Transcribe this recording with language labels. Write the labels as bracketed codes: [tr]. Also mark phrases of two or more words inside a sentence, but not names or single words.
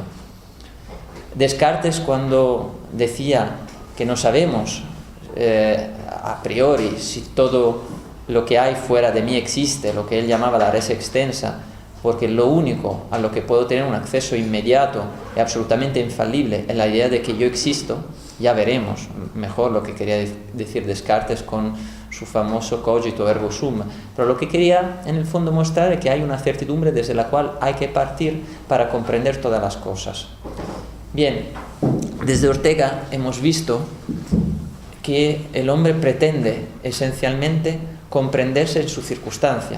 [es] Descartes, cuando decía que no sabemos [la] a priori [es] si todo lo que hay fuera de mí existe, lo que él llamaba la [la] res extensa, [es] porque lo único a lo que puedo tener un acceso inmediato y absolutamente infalible es la idea de que yo existo, ya veremos mejor lo que quería decir Descartes con su famoso [la] cogito ergo sum, [es] pero lo que quería en el fondo mostrar es que hay una certidumbre desde la cual hay que partir para comprender todas las cosas. Bien, desde Ortega hemos visto que el hombre pretende esencialmente comprenderse en su circunstancia.